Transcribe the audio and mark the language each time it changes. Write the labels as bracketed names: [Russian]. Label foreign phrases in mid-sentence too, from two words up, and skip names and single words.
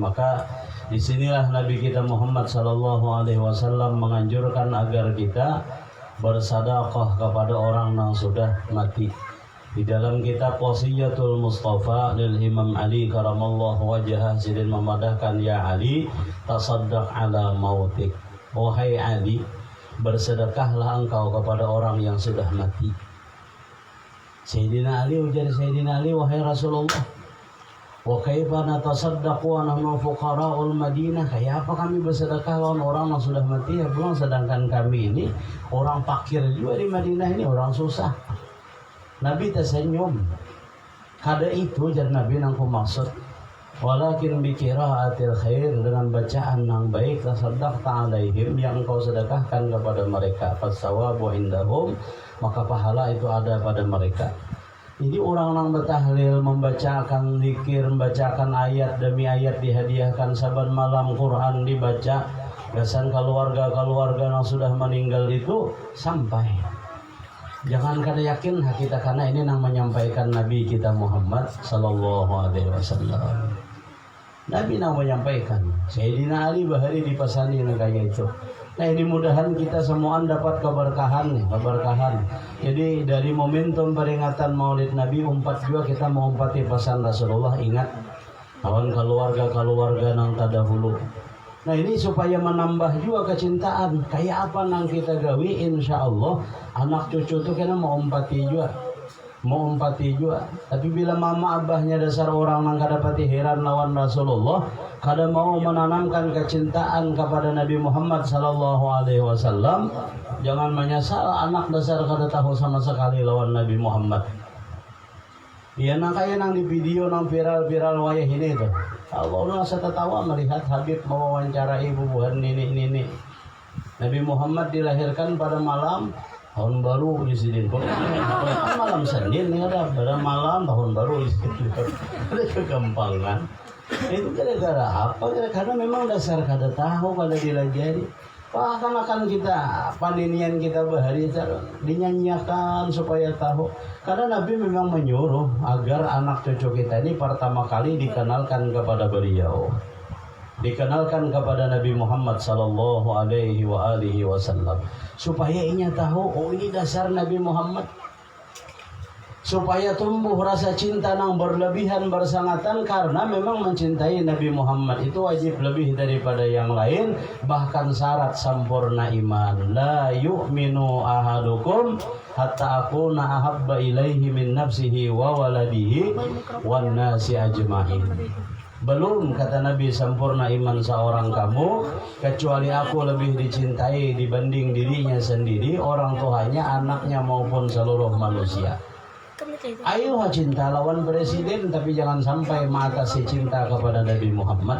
[Indonesian] Maka disinilah Nabi kita Muhammad SAW menganjurkan agar kita bersedekah kepada orang yang sudah mati. Di dalam kitab Wasiyatul Mustafa lil Imam Ali [Arabic] كرم الله وجهه, [Indonesian] sidin memadahkan, [Arabic] يا علي تصدق على موتاك. [Indonesian] Wahai Ali, bersedekahlah engkau kepada orang yang sudah mati. Sayyidina Ali, ujar Sayyidina Ali, wahai Rasulullah, [Arabic] وكيف نتصدق ونحن فقراء المدينة? [Banjar] Kayak apa kami bersedekah lawan orang yang sudah mati ya pulang, sedangkan kami ini orang fakir juga di Madinah ini, orang susah. [Indonesian] Nabi tersenyum. [Banjar] Kada itu jar Nabi nang maksud. [Arabic] ولكن بقراءة الخير, [Indonesian] dengan bacaan yang baik, [Arabic] تصدقت عليهم, [Indonesian] yang engkau sedekahkan kepada mereka, [Arabic] فثوابه عندهم, [Indonesian] maka pahala itu ada pada mereka. Jadi orang yang bertahlil, membacakan zikir, membacakan ayat demi ayat, dihadiahkan saban malam Quran dibaca, gasan keluarga-keluarga yang sudah meninggal itu sampai. Jangan kada yakin kita, karena ini yang menyampaikan Nabi kita Muhammad [Arabic] صلى الله عليه وسلم. [Banjar] Nabi yang menyampaikan. Sayyidina Ali bahari dipasani kayak itu. [Indonesian] Nah ini mudahan kita semua dapat keberkahan. Jadi dari momentum peringatan Maulid Nabi, umpat juga kita mengumpati pesan Rasulullah. Ingat, kawan keluarga yang terdahulu. Nah ini supaya menambah juga kecintaan. [Banjar] Kayak apa nang kita gawi, [Arabic] إن شاء الله [Banjar] anak cucu itu kena mau umpati juga. Tapi bila mama abahnya dasar orang yang kada pati heran lawan Rasulullah, kada mau menanamkan kecintaan kepada Nabi Muhammad [Arabic] صلى الله عليه وسلم, [Banjar] jangan menyesal anak dasar kada tahu sama sekali lawan Nabi Muhammad. Iya nang kaya nang di video nang viral wayah ini tuh. Allah rasa tertawa melihat Habib mewawancarai bubuhan nini. [Indonesian] Nabi Muhammad dilahirkan pada malam tahun baru di sini. Malam Senin nih ada pada malam tahun baru di sini. Ada kegampangan. Itu gara-gara apa? [Banjar] Karena memang dasar kada tahu, kada dilajari. Akan kita paninian kita bahari dinyanyikan supaya tahu. [Indonesian] Karena Nabi memang menyuruh agar anak cucu kita ini pertama kali dikenalkan kepada beliau, dikenalkan kepada Nabi Muhammad [Arabic] صلى الله عليه وسلم, [Banjar] supaya inya tahu, oh ini dasar Nabi Muhammad, supaya tumbuh rasa cinta nang berlebihan bersangatan. [Indonesian] Karena memang mencintai Nabi Muhammad itu wajib lebih daripada yang lain, bahkan syarat sempurna iman. [Arabic] لا يؤمن أحدكم حتى أكون أحب إليه من نفسه وولده والناس أجمعين. [Indonesian] Belum, kata Nabi, sempurna iman seorang kamu kecuali aku lebih dicintai dibanding dirinya sendiri, orang tuanya, anaknya maupun seluruh manusia. Ayo cinta lawan presiden, tapi jangan sampai mengatasi cinta kepada Nabi Muhammad.